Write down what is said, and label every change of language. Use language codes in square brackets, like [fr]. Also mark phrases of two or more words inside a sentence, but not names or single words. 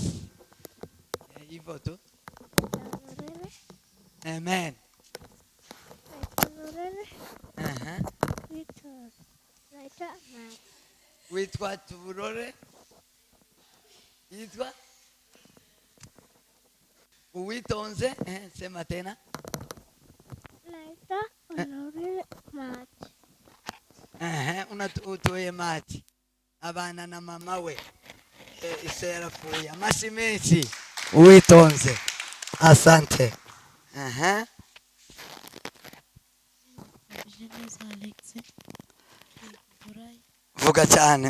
[sw] Hivyo tu. Amen. [rw] Witwa Tuburore. Yitwa Uwitonze. [sw] Sema tena. Naitwa Honorine Maji. [rw] Unatuye Maji. Abana na mama we. Ise yarapfuye. Amashyi menshi. Uwitonze. Asante. Vuga cyane.